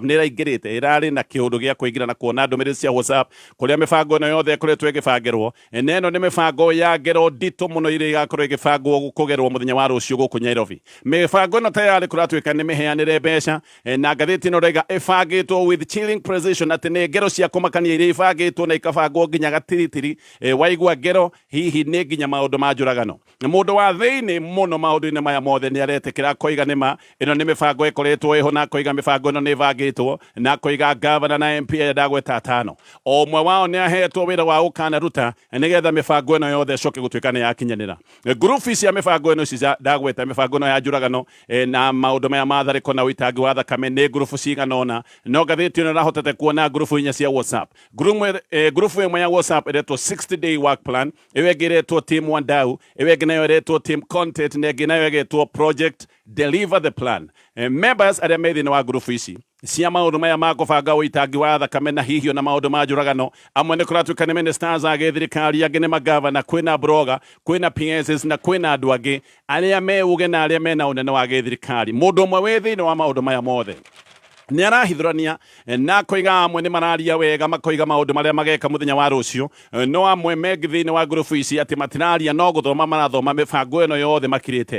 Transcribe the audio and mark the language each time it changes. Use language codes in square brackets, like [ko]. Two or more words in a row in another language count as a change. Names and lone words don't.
[ki] Nĩ ĩraingĩrĩte ĩrarĩ na kĩũndũ gĩa kũingĩra na kuona ndũmĩrĩri cia WhatsApp kũrĩa mĩbango ĩno yothe ĩkoretwo ĩgĩbangĩrwo. Na ĩno nĩ mĩbango ya ngero nditũ mũno ĩrĩa igakorwo ĩgĩbangwo kũgerwo mũthenya wa rũciũ gũkũ Nairobi. Mĩbango ĩno tayari kũratuĩka nĩ mĩheanĩre mbeca, na ngathĩti ĩno ĩrauga ĩbangĩtwo [en] with chilling precision, [ki] atĩ nĩ ngero cia kũmakania iria ibangĩtwo na ikabangwo nginya gatiritiri. Waigua ngero hihi nĩ nginya maũndũ ma njũragano. Mũndũ wa thĩinĩ mũno maũndũ-inĩ maya mothe nĩ aretĩkĩra koiga nĩma ĩno nĩ mĩbango ĩkoretwo ĩho, na koiga mĩbango ĩno nĩ ĩbangĩtwo, na koiga gavana na MP ndagweta atano o ũmwe wao nĩ ahetwo wĩra wa ũkanaruta nĩgetha mĩbango ĩno yothe ĩcoke gũtuĩka nĩ yakinyanĩra. Ngurubu cia mĩbango ĩno cia ndagweta mĩbango ĩno ya njũragano na maũndũ maya ma tharĩko na ũitangi wa thakame nĩ ngurubu cigana ũna. No ngathĩti ĩno ĩrahotete kuona ngurubu inya cia WhatsApp. Ngurubu ĩmwe ya WhatsApp ĩretwo 60-day [en] work plan, [ki] ĩyo ĩngĩ ĩretwo team Wandau, ĩyo ĩngĩ nayo ĩretwo [en] team content, [ki] na ĩngĩ nayo ĩgetwo [en] project deliver the plan. [ki] Members arĩa me thĩinĩ wa ngurubu ici cia maũndũ maya ma kũbanga ũitangi wa thakame na hihi na maũndũ ma njũragano, amwe nĩ kũratuĩka nĩ ministers a gĩthirikari, angĩ nĩ magavana, kwĩna blogger, kwĩna PSs na kwĩna andũ angĩ arĩa me uge na arĩa mena ũnene wa gĩthirikari. Mũndũ ũmwe wĩ thĩinĩ wa maũndũ maya mothe nĩ arahithũrania na koiga amwe nĩ mararia wega, makoiga maũndũ marĩa mageka mũthenya wa rũciũ, no amwe mengĩ thĩinĩ wa ngurubu ici atĩ matiraria no gũthoma marathoma mĩbango ĩno yothe makirĩte.